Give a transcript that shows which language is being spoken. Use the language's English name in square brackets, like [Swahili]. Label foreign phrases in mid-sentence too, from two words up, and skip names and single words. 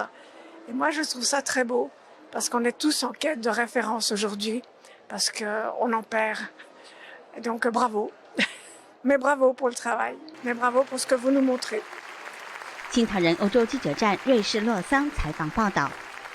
[French] Et moi, je trouve ça très beau. Parce qu'on est tous en quête de référence aujourd'hui, parce qu'on en perd. Et donc bravo, mais bravo pour le travail, mais bravo pour ce que vous nous montrez. [Chinese] 新唐人欧洲记者站瑞士洛桑采访报道。